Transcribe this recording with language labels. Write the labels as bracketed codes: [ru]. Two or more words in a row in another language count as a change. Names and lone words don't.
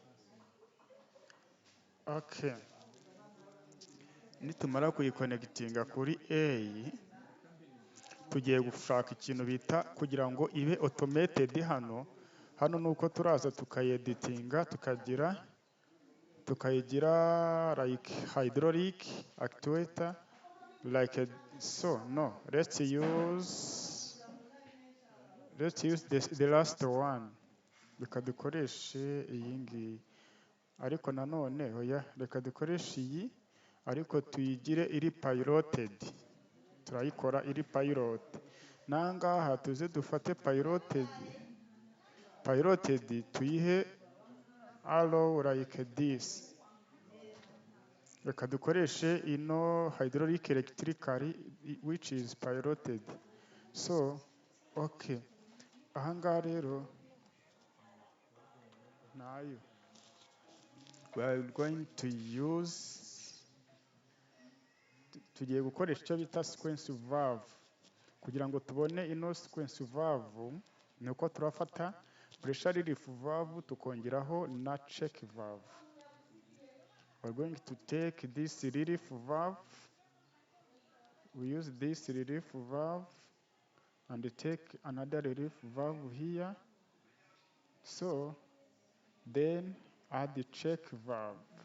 [rw] Okay, nitumara kuyiconnectinga kuri A, tugiye gushaka ikintu bita kugira ngo ibe automated hano nuko turaza tukayeditinga tukayigira [en] like hydraulic actuator like so. No, let's use the last one. [rw] Reka dukoreshe iyi ngiyi, ariko nanone oya, reka dukoreshe iyi ariko tuyigire iri piloted. Turayikora iri pilot. Nangaha tuze dufate piloted tuyihe [en] arrow like this. [rw] Reka dukoreshe ino [en] hydraulic electrically which is piloted. So okay, [rw] ahangaha rero nayo [en] we are going to use, [rw] tugiye gukoresha icyo bita [en] sequence valve. [rw] Kugira ngo tubone ino [en] sequence valve [rw] ni uko turafata [en] pressure relief valve [rw] tukongeraho na [en] check valve. We're going to take this relief valve, we use this relief valve and take another relief valve here. So then add the check valve.